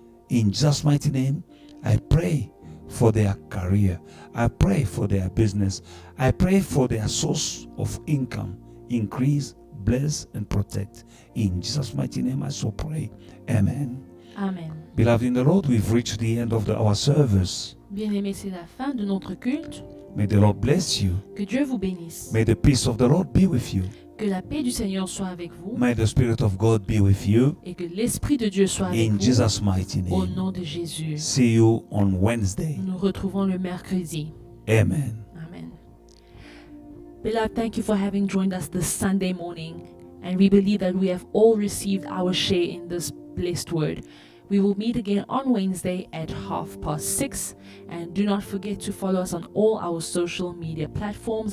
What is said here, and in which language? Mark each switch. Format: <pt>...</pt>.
<en>In Jesus' mighty name, I pray for their career. I pray for their business. I pray for their source of income. Increase, bless, and protect. In Jesus' mighty name, I so pray. Amen. Amen. Beloved in the Lord, we've reached the end of our service.</en> <fr>Bien-aimés, c'est la fin de notre culte.</fr> <en>May the Lord bless you.</en> <fr>Que Dieu vous bénisse.</fr> <en>May the peace of the Lord be with you.</en> <fr>Que la paix du Seigneur soit avec vous.</fr> <en>May the Spirit of God be with you.</en> <fr>Et que l'Esprit de Dieu soit avec</fr> <en>In</en> <fr>vous.</fr> <en>Jesus' mighty</en> <fr>Au</fr> <en>name.</en> <fr>nom de Jésus.</fr> <en>See you on Wednesday.</en> <fr>Nous nous retrouvons le mercredi.</fr> <en>Amen. Amen. Beloved, thank you for having joined us this Sunday morning. And we believe that we have all received our share in this blessed word. We will meet again on Wednesday at 6:30. And do not forget to follow us on all our social media platforms.</en>